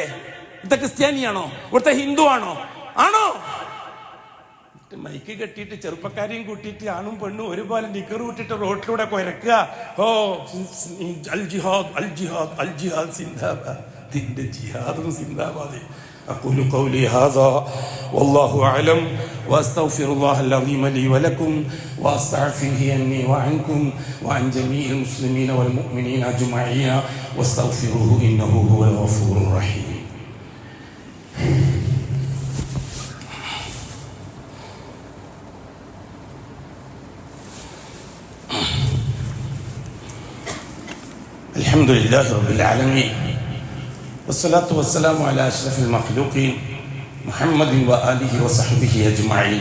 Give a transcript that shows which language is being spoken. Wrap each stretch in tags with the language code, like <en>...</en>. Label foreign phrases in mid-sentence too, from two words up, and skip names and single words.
<ml>ഇവിടുത്തെ ക്രിസ്ത്യാനിയാണോ? ഇവിടുത്തെ ഹിന്ദു ആണോ? ആണോ? മൈക്ക് കെട്ടിയിട്ട് ചെറുപ്പക്കാരെയും കൂട്ടിയിട്ട് ആണും പെണ്ണും ഒരുപോലെ നിക്കറ് കൂട്ടിട്ട് റോട്ടിലൂടെ കുരക്കുക.</ml> <ar>ഓ الجهاد الجهاد الجهاد സിന്ദാബാദ്.</ar> <ml>ഇതിന്റെ ജിഹാദും സിന്ദാബാദ്.</ml> <ar>أقول قولي هذا والله أعلم وأستغفر الله العظيم لي ولكم وأستغفره عني وعنكم وعن جميع المسلمين والمؤمنين أجمعين واستغفروه إنه هو الغفور الرحيم. الحمد لله رب العالمين والصلاة والسلام على أشرف المخلوقين محمد وآله وصحبه أجمعين.</ar>